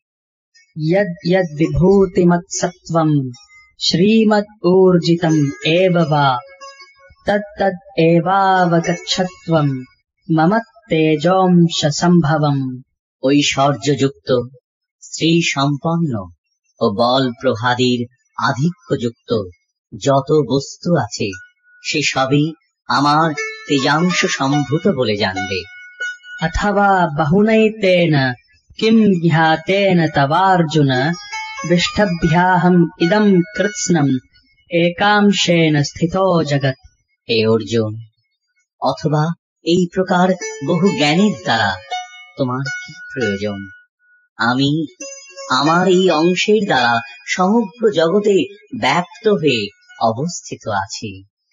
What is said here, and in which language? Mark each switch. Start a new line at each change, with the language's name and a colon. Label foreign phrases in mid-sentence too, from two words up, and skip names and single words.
Sanskrit: यद् यद् विभूतिमत्सत्त्वम् श्रीमद् ऊर्जितम् एव वा तत् तद् एवावगच्छत्वम् मम तेजोंश सम्भवम्।
Bangla: ঐশ্বর্যযুক্ত, শ্রী সম্পন্ন ও বল প্রভাদির আধিক্যযুক্ত যত বস্তু আছে সে সবই আমার তেজাংশ সম্ভূত বলে জানবে।
Sanskrit: अथवा बहुनैतेन किम् ज्ञातेन तवार्जुन विष्टभ्याहम् इदम् कृत्स्नम् एकांशेन स्थितो जगत्।
Bangla: হে অর্জুন, অথবা এই প্রকার বহু জ্ঞানের দ্বারা তোমার কি প্রয়োজন? আমি আমার এই অংশের দ্বারা সমগ্র জগতে ব্যাপ্ত হয়ে অবস্থিত আছি।